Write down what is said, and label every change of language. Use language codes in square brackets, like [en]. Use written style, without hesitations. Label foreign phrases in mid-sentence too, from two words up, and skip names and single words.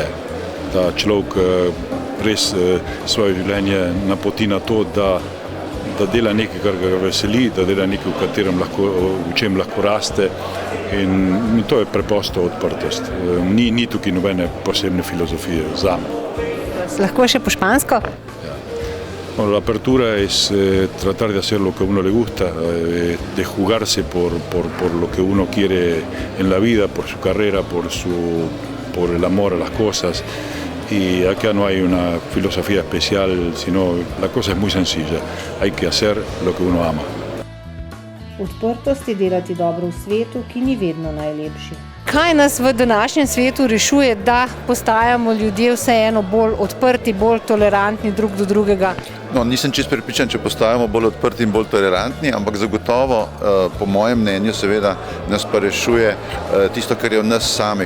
[sl] Da človek res svoje življenje napoti na to, da dela nekaj, kar ga veseli, da dela nekaj, v čem lahko raste. In to je preprosto odprtost. Ni tukaj nobene posebne filozofije zame. Lahko še po špansko? [es] Bueno, la apertura es tratar de hacer lo que a uno le gusta, de jugarse por lo que uno quiere en la vida, por su carrera, por el amor a las cosas. Y acá no hay una filosofía especial, sino la cosa es muy sencilla. Hay que hacer lo que uno ama. [sl] Odprtost je delati dobro v svetu, ki ni vedno najlepši. Kaj nas v današnjem svetu rešuje, da postajamo ljudje vseeno bolj odprti, bolj tolerantni drug do drugega? No, nisem čisto prepričan, če postajamo bolj odprti in bolj tolerantni, ampak zagotovo, po mojem mnenju, seveda nas pa rešuje tisto, kar je v nas samih.